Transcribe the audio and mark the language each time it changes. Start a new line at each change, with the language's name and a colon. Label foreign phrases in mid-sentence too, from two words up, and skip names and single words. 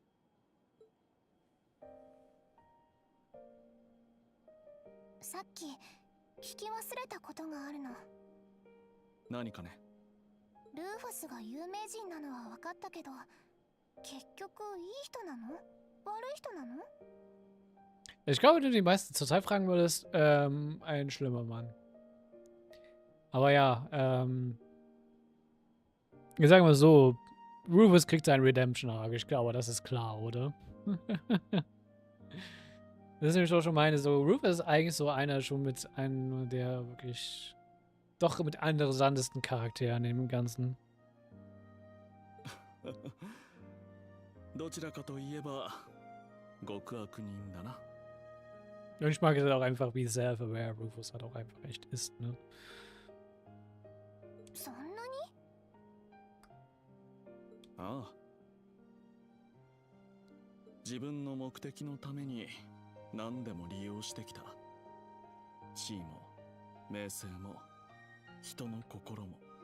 Japanese: さっき聞き忘れたことがあるの。何かね。ルーファスが有名人なのは分かったけど、結局いい人なの？悪い人なの？
German: Ich glaube, wenn du die meisten zur Zeit fragen würdest, ein schlimmer Mann. Aber ja, ich sage mal so, Rufus kriegt seinen Redemption-Arc. Ich glaube, das ist klar, oder? Das ist nämlich auch schon meine, so, Rufus ist eigentlich so einer schon mit einem der wirklich, doch mit interessantesten Charakteren im Ganzen.
Japanese: どちらかといえば極悪人だな。
German: Und ich mag es auch einfach, wie self-aware Rufus halt auch einfach echt ist, ne?
Japanese: そんなに？ああ。自分の目的のために何でも利用してきた。地位も名声も人の心も。